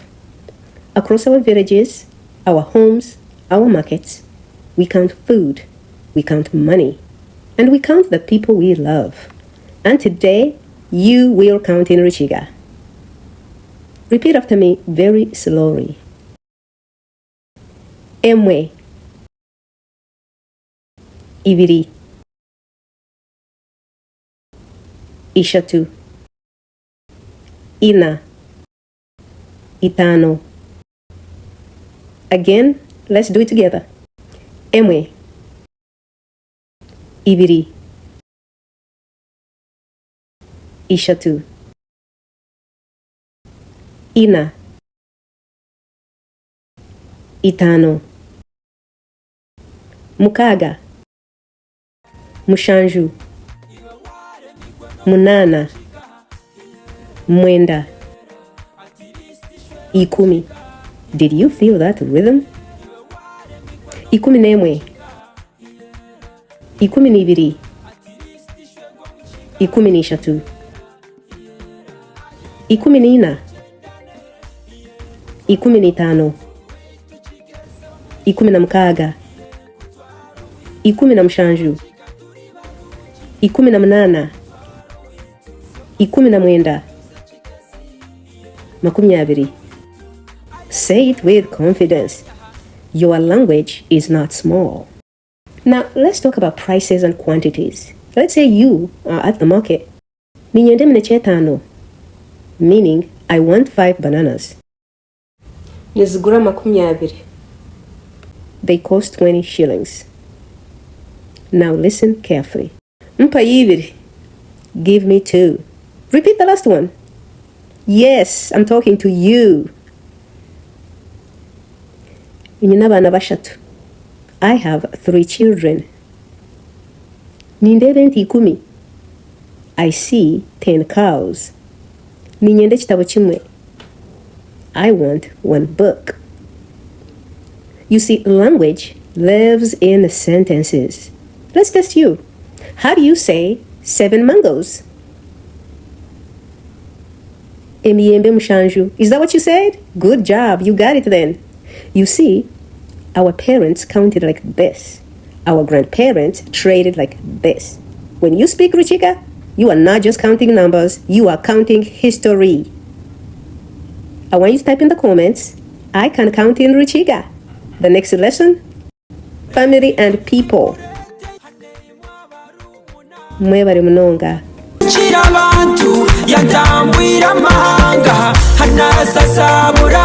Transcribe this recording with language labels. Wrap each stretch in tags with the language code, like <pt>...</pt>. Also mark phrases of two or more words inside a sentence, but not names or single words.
<en>Across our villages, our homes, our markets, we count food, we count money, and we count the people we love. And today, you will count in Rukiga. Repeat after me very slowly.</en> <cgg>Emwe, ibiri, ishatu, ina, itano.</cgg> <en>Again, let's do it together.</en> <cgg>Emwe, ibiri, ishatu, ina, itano, mukaga, mushanju, munana, mwenda, ikumi.</cgg> <en>Did you feel that rhythm?</en> <cgg>Ikumi n'emwe, ikumi n'ibiri, ikumi n'eshatu, ikumi n'ina, ikumi n'itaano, ikumi na mukaaga, ikumi na mushanju, ikumi na munana, ikumi na mwenda, makumi abiri.</cgg> <en>Say it with confidence. Your language is not small. Now, let's talk about prices and quantities. Let's say you are at the market.</en> <cgg>Ninyende mneche tano,</cgg> <en>meaning I want 5 bananas.</en> <cgg>Nizigura makumi abiri.</cgg> <en>They cost 20 shillings. Now listen carefully.</en> <cgg>Mpa ibiri.</cgg> <en>Give me 2. Repeat the last one. Yes, I'm talking to you.</en> <cgg>Nyinabana bashatu.</cgg> <en>I have 3 children.</en> <cgg>Nindebe nti 10.</cgg> <en>I see 10 cows.</en> <cgg>Ninyende kitabo kimwe.</cgg> <en>I want 1 book. You see, language lives in sentences. Let's test you. How do you say 7 mangoes?</en> <cgg>Emiyembe mushanju.</cgg> <en>Is that what you said? Good job. You got it then. You see, our parents counted like this. Our grandparents traded like this. When you speak Rukiga, you are not just counting numbers, you are counting history. I want you to type in the comments, I can count in Rukiga. The next lesson, family and people.</en> <cgg>Mwebale munonga. Chirabantu yatambwira amahanga hanasasaba</cgg>